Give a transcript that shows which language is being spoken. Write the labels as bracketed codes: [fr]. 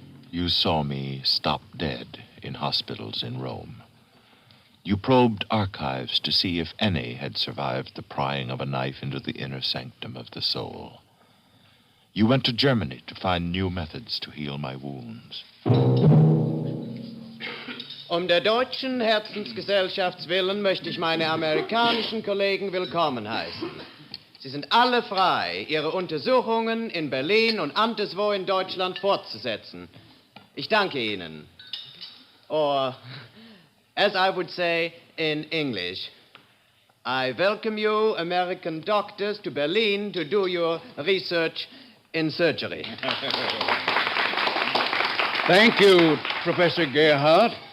[en] You saw me stop dead in hospitals in Rome. You probed archives to see if any had survived the prying of a knife into the inner sanctum of the soul. You went to Germany to find new methods to heal my wounds. [de] Der deutschen Herzensgesellschafts willen möchte ich meine amerikanischen Kollegen willkommen heißen. Sie sind alle frei, ihre Untersuchungen in Berlin und anderswo in Deutschland fortzusetzen. Ich danke Ihnen. [en] Or, as I would say in English, I welcome you, American doctors, to Berlin to do your research in surgery. Thank you, Professor Gerhardt.